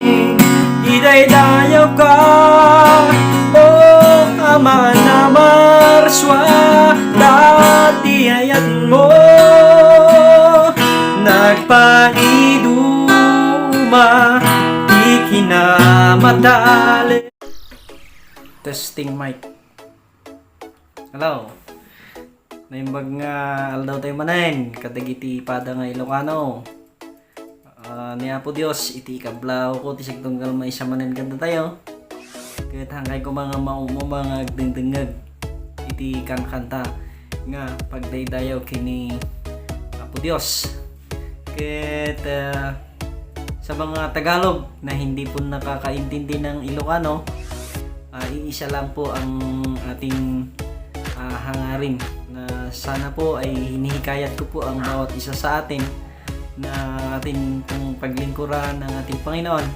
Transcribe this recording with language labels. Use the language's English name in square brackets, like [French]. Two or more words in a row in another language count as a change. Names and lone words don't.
[Iloko] Idaydayaw ka, o Ama na marswa, dati ayat mo, nagpaiduma, di kinamatali. [English] Testing mic. Hello. [Iloko] Naimbag nga aldaw tayo manen, kadagiti pada nga Ilocano. Ah, ni Apo Dios, iti ikablaw ko, ti sigtunggal maysa manen kanta tayo. Ket hangkay ko mga maumo, mga agdengdengeg iti kankanta nga pagdaydayaw kini Apo Dios. Ket, [Filipino] ah, sa mga Tagalog na hindi po nakakaintindi ng Ilocano, ah, iisa lang po ang ating, ah, hangarin na sana po ay hinihikayat ko po ang bawat isa sa atin na atin pong paglingkuran ng ating Panginoon.